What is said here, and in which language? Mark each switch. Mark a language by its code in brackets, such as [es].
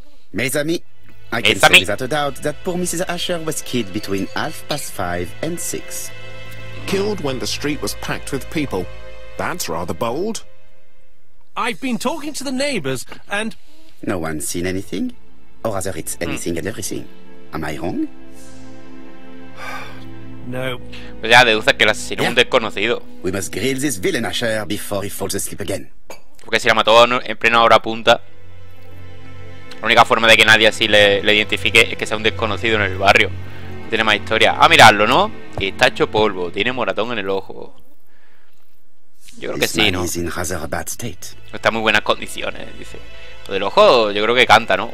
[fr] Mes amis, [en] I can say without a doubt that poor Mrs. Asher was killed between 5:30 and 6. Killed when the street was packed with people. That's rather bold. I've been talking to the neighbours, and... No one's seen anything? Or rather, it's anything and everything. Am I wrong? No. [es] Pues ya deduce que el asesino es un desconocido. [en] We must grill this villain Asher before he falls asleep again. [es] Porque si la mató en plena hora punta, la única forma de que nadie así le identifique es que sea un desconocido en el barrio. Tiene más historia. Ah, miradlo, ¿no? Y está hecho polvo, tiene moratón en el ojo. Yo creo que sí, ¿no? Está en muy buenas condiciones, dice. Lo del ojo, yo creo que canta, ¿no?